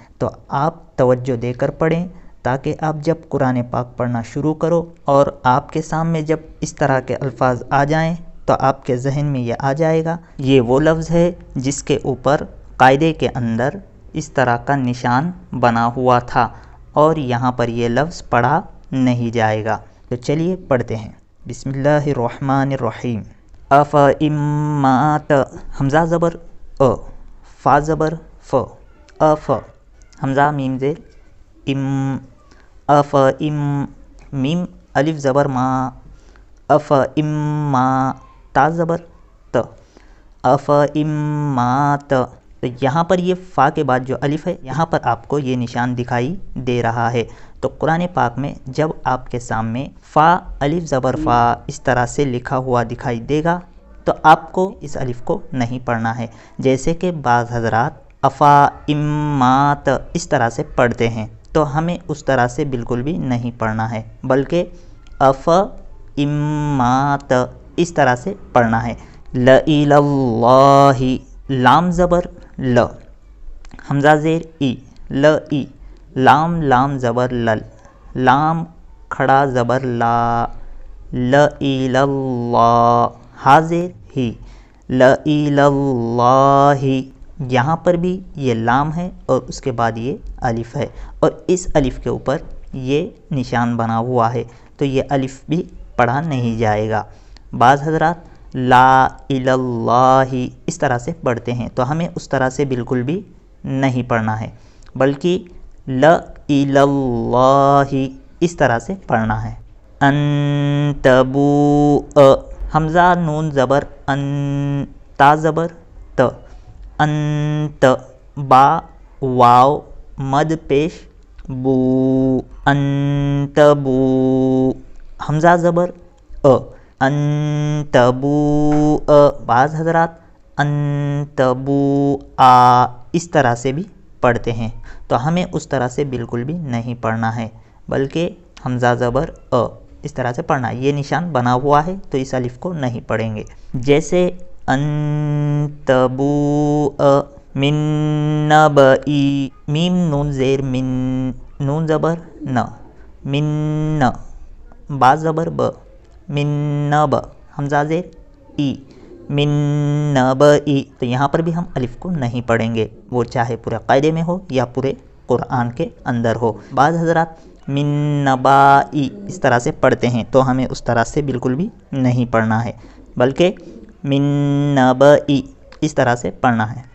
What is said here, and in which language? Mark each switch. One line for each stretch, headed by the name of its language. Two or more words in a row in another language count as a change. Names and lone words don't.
Urdu: تو آپ توجہ دے کر پڑھیں تاکہ آپ جب قرآن پاک پڑھنا شروع کرو اور آپ کے سامنے جب اس طرح کے الفاظ آ جائیں تو آپ کے ذہن میں یہ آ جائے گا یہ وہ لفظ ہے جس کے اوپر قاعدے کے اندر اس طرح کا نشان بنا ہوا تھا اور یہاں پر یہ لفظ پڑھا نہیں جائے گا۔ تو چلیے پڑھتے ہیں۔
Arabic: بسم اللہ الرحمن الرحیم۔
Urdu: افامات حمزہ زبر ا، فا زبر ف، اف، حمزہ میم زیر ام، اف ام، میم الف زبر ما، اف ام ما، تا زبر ت، اف ام ما ت۔ تو یہاں پر یہ فا کے بعد جو الف ہے یہاں پر آپ کو یہ نشان دکھائی دے رہا ہے۔ تو قرآن پاک میں جب آپ کے سامنے فا الف زبر فا اس طرح سے لکھا ہوا دکھائی دے گا تو آپ کو اس الف کو نہیں پڑھنا ہے، جیسے کہ بعض حضرات افا امات اس طرح سے پڑھتے ہیں تو ہمیں اس طرح سے بالکل بھی نہیں پڑھنا ہے بلکہ اف امات اس طرح سے پڑھنا ہے۔ لَإِلَى لام زبر ل، حمزہ زیر ای، ل ای، لام لام زبر لل، لام کھڑا زبر لا، لَإِلَى ہا زیر ہی، لَإِلَى یہاں پر بھی یہ لام ہے اور اس کے بعد یہ الف ہے اور اس الف کے اوپر یہ نشان بنا ہوا ہے تو یہ الف بھی پڑھا نہیں جائے گا۔ بعض حضرات لا الہ اس طرح سے پڑھتے ہیں تو ہمیں اس طرح سے بالکل بھی نہیں پڑھنا ہے بلکہ لا الہ اس طرح سے پڑھنا ہے۔ انتبو حمزہ نون زبر ان، تا زبر ت، انت، با واو مد پیش بو، انتبو، حمزہ زبر انتبو، بعض حضرات انتبو اس طرح سے بھی پڑھتے ہیں تو ہمیں اس طرح سے بالکل بھی نہیں پڑھنا ہے بلکہ حمزہ زبر اس طرح سے پڑھنا ہے۔ یہ نشان بنا ہوا ہے تو اس الف کو نہیں پڑھیں گے، جیسے
Arabic: انتبو من نبئی،
Urdu: میم نون زیر من، نون زبر ن، من، با زبر ب، من نب، حمزہ زیر ای،
Arabic: من نبئی۔
Urdu: تو یہاں پر بھی ہم الف کو نہیں پڑھیں گے، وہ چاہے پورے قاعدے میں ہو یا پورے قرآن کے اندر ہو۔ بعض حضرات
Arabic: من نبائی
Urdu: اس طرح سے پڑھتے ہیں تو ہمیں اس طرح سے بالکل بھی نہیں پڑھنا ہے بلکہ
Arabic: من نبئی
Urdu: اس طرح سے پڑھنا ہے۔